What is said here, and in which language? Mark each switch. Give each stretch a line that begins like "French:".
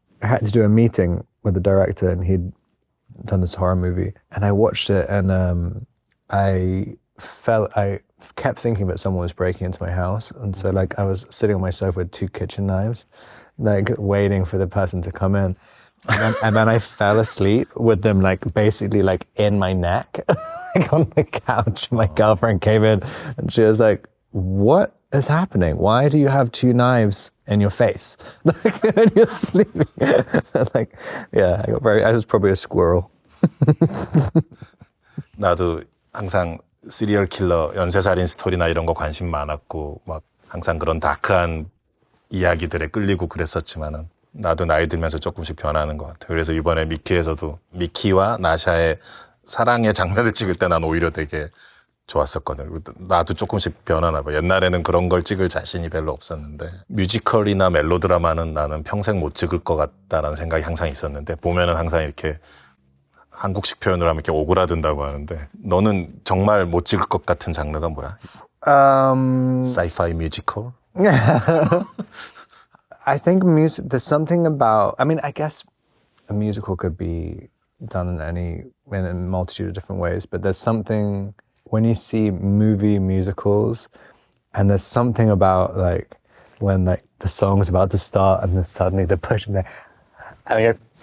English: I had to do a meeting with the director, and he'd done this horror movie, and I watched it, and I kept thinking that someone was breaking into my house, and so like I was sitting on my sofa with 2 kitchen knives, like waiting for the person to come in, and then I fell asleep with them like basically like in my neck, like on the couch. My girlfriend came in, and she was like, "What is happening? Why do you have 2 knives in your face when you're sleeping?" Like, yeah, I was probably a squirrel.
Korean: 나도 항상 시리얼 킬러, 연쇄살인 스토리나 이런 거 관심 많았고 막 항상 그런 다크한 이야기들에 끌리고 그랬었지만은 나도 나이 들면서 조금씩 변하는 것 같아요. 그래서 이번에 미키에서도 미키와 나샤의 사랑의 장면을 찍을 때 난 오히려 되게 좋았었거든. 나도 조금씩 변하나 봐. 옛날에는 그런 걸 찍을 자신이 별로 없었는데 뮤지컬이나 멜로드라마는 나는 평생 못 찍을 것 같다라는 생각이 항상 있었는데 보면은 항상 이렇게 한국식 표현으로 하면 이렇게 오그라든다고 하는데 너는 정말 못 찍을 것 같은 장르가 뭐야?
English: Sci-fi musical? I think there's something about, I mean, I guess a musical could be done in a multitude of different ways, but there's something when you see movie musicals, and there's something about like when like the song's about to start and then suddenly they're pushing there, and I go,